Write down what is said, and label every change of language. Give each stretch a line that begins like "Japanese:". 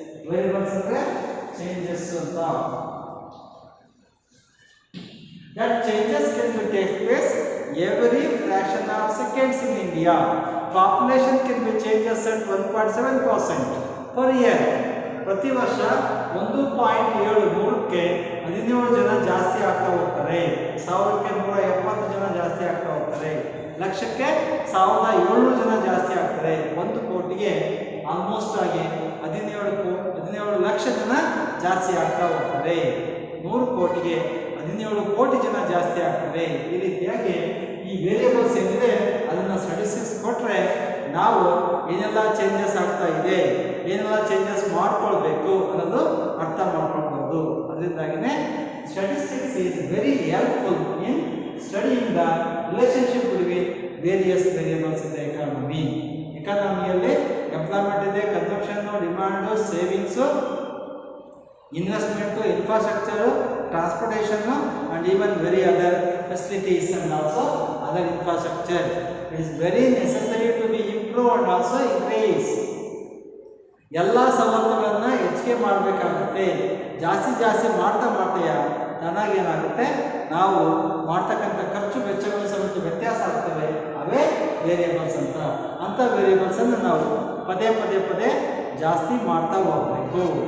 Kannada: Variables ಅಂದ್ರೆ changes ಅಂತ.
English: That changes can be take place every fraction of seconds in India. Population can be changes at 1.7% per year.
Kannada: ಪ್ರತಿ ವರ್ಷ 1.73ಕ್ಕೆ 17 ಜನ ಜಾಸ್ತಿ ಆಗ್ತಾ ಹೋಗ್ತಾರೆ. 1000ಕ್ಕೆ 170 ಜನ ಜಾಸ್ತಿ ಆಗ್ತಾ ಹೋಗ್ತಾರೆ. ಲಕ್ಷಕ್ಕೆ 1700 ಜನ ಜಾಸ್ತಿ ಆಗ್ತಾರೆ. 1 ಕೋಟಿಗೆ ಆಲ್ಮೋಸ್ಟ್ ಆಗಿ 17 ಲಕ್ಷ ಜನ ಜಾಸ್ತಿ ಆಗ್ತಾ ಹೋಗ್ತಾರೆ. 100 ಕೋಟಿಗೆ 17 ಕೋಟಿ ಜನ ಜಾಸ್ತಿ ಆಗ್ತದೆ. ಈ ರೀತಿಯಾಗಿ ಈ ವೇರಿಯೇಬಲ್ಸ್ ಏನಿದೆ ಅದನ್ನ ಸ್ಟಾಟಿಸ್ಟಿಕ್ಸ್ ಕೊಟ್ಟರೆ ನಾವು ಏನೆಲ್ಲ ಚೇಂಜಸ್ ಆಗ್ತಾ ಇದೆ, ಏನೆಲ್ಲ ಚೇಂಜಸ್ ಮಾಡ್ಕೊಳ್ಬೇಕು ಅನ್ನೋದು ಅರ್ಥ ಮಾಡ್ಕೊಳ್ಬಹುದು. ಅದರಿಂದಾಗಿನೇ
English: Statistics is very helpful in studying the relationship between various variables in the economy.
Kannada: ಎಕಾನಮಿಯಲ್ಲಿ employment ಇದೆ,
English: Consumption, demand, savings, investment, infrastructure, transportation, and even very other facilities and also other infrastructure. It is very necessary to be improved and also increase.
Kannada: ಎಲ್ಲ ಸವಲತ್ತುಗಳನ್ನ ಹೆಚ್ಚಿಗೆ ಮಾಡಬೇಕಾಗುತ್ತೆ. ಜಾಸ್ತಿ ಮಾಡ್ತಾ ಚೆನ್ನಾಗಿ ಏನಾಗುತ್ತೆ, ನಾವು ಮಾಡ್ತಕ್ಕಂಥ ಖರ್ಚು ವೆಚ್ಚಗಳು ಸಮೇತ ವ್ಯತ್ಯಾಸ ಆಗ್ತವೆ. ಅವೇ ವೇರಿಯೇಬಲ್ಸ್ ಅಂತ ವೇರಿಯೇಬಲ್ಸ್ ಅನ್ನು ನಾವು ಪದೇ ಜಾಸ್ತಿ ಮಾಡ್ತಾ ಹೋಗಬೇಕು.